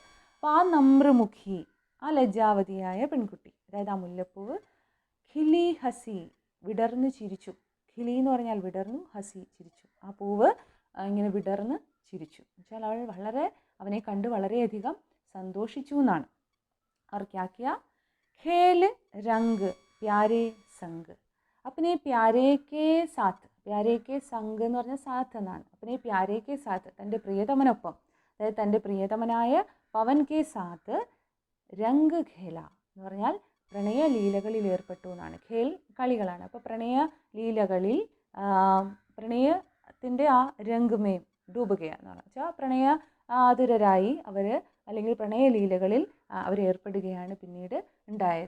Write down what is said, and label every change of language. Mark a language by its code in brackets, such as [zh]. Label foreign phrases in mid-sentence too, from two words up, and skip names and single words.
[ml] അപ്പോൾ ആ നമ്രമുഖി, ആ ലജ്ജാവതിയായ പെൺകുട്ടി, അതായത് ആ മുല്ലപ്പൂവ്, [hi] खिली हँसी, [ml] വിടർന്ന് ചിരിച്ചു. ഖിലി എന്ന് പറഞ്ഞാൽ വിടർന്നു, ഹസി ചിരിച്ചു. ആ പൂവ് ഇങ്ങനെ വിടർന്ന് ചിരിച്ചു എന്നുവെച്ചാൽ അവൾ വളരെ അവനെ കണ്ട് വളരെയധികം സന്തോഷിച്ചു എന്നാണ്. [hi] और क्या किया? खेल रंग प्यारे संग, अपने प्यारे के साथ, प्यारे के संग [ml] എന്ന് പറഞ്ഞാൽ സാത്ത് എന്നാണ്. [hi] अपने प्यारे के साथ, [ml] തൻ്റെ പ്രിയതമനൊപ്പം, അതായത് തൻ്റെ പ്രിയതമനായ [hi] पवन के साथ रंग खेला [ml] എന്ന് പറഞ്ഞാൽ പ്രണയ ലീലകളിൽ ഏർപ്പെട്ടു എന്നാണ്. ഖേൽ കളികളാണ്. അപ്പോൾ പ്രണയ ലീലകളിൽ പ്രണയത്തിൻ്റെ ആ രംഗമേം ഡൂബുകയ എന്ന് വെച്ചാൽ പ്രണയ ആതുരരായി അവർ, അല്ലെങ്കിൽ പ്രണയലീലകളിൽ അവർ ഏർപ്പെടുകയാണ് പിന്നീട് ഉണ്ടായത്.